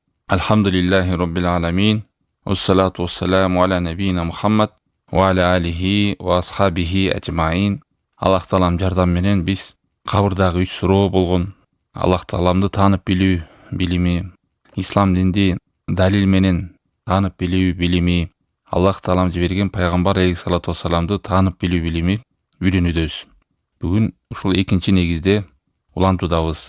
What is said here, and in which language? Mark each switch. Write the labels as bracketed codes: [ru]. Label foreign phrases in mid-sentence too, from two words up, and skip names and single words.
[ar] الحمد لله رب العالمين والصلاة والسلام على نبينا محمد وعلى آله وأصحابه أجمعين. [ky] Аллах Таалам жардам менен биз кабырдагы 3 суроо болгон Аллах Тааламды таанып билүү билими, ислам динди далил менен таанып билүү билими, Аллах Таалам жиберген пайгамбар [ar] عليه الصلاة والسلامды [ky] таанып билүү билими үйрөнүүдөбүз. Бүгүн ушул экинчи негизде улантуудабыз.